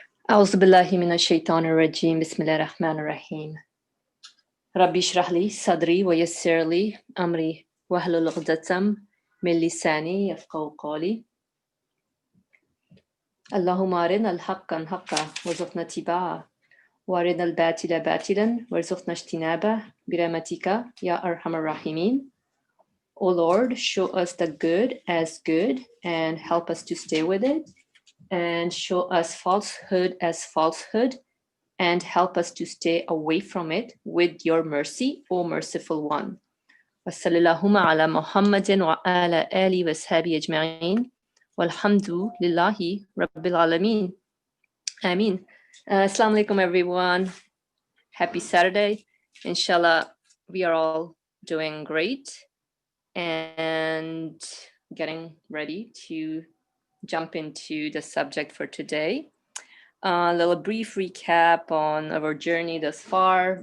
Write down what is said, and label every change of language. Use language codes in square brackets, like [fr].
[ar] أعوذ بالله من الشيطان الرجيم بسم الله الرحمن الرحيم ربي اشرح لي صدري ويسر لي أمري واحلل عقدة من لساني يفقهوا قولي اللهم أرنا الحق حقا وارزقنا اتباعه وأرنا الباطل باطلا وارزقنا اجتنابه برحمتك يا أرحم الراحمين. [en] O Lord, show us the good as good and help us to stay with it, and show us falsehood as falsehood and help us to stay away from it with your mercy, O merciful one. [ar] وصلى اللهم على محمد وعلى آله وصحبه أجمعين والحمد لله رب العالمين. [en] Ameen. Assalamu alaikum everyone. Happy Saturday. Inshallah, we are all doing great and getting ready to jump into the subject for today. A little brief recap on our journey thus far.